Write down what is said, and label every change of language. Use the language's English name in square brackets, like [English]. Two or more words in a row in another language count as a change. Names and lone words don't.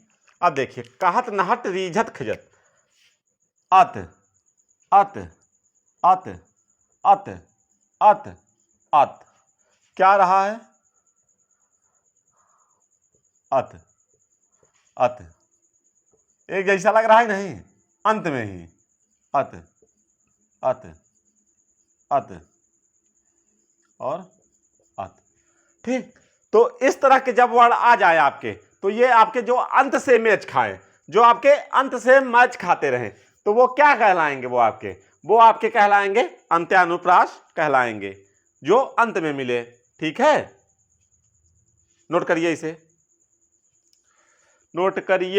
[Braj] अब देखिए, कहत नहट रीझत खिजत, अत अत अत अत अत अत, [Hindi] क्या रहा है, अत अत, एक जैसा लग रहा है नहीं, अंत में ही अत अत अत और अत। ठीक, तो इस तरह के जब वर्ड आ जाए आपके, तो ये आपके जो अंत से मैच खाए, जो आपके अंत से मैच खाते रहे, तो वो क्या कहलाएंगे, वो आपके कहलाएंगे अंत्यानुप्रास कहलाएंगे, जो अंत में मिले। ठीक है, नोट करिए इसे, नोट करिए।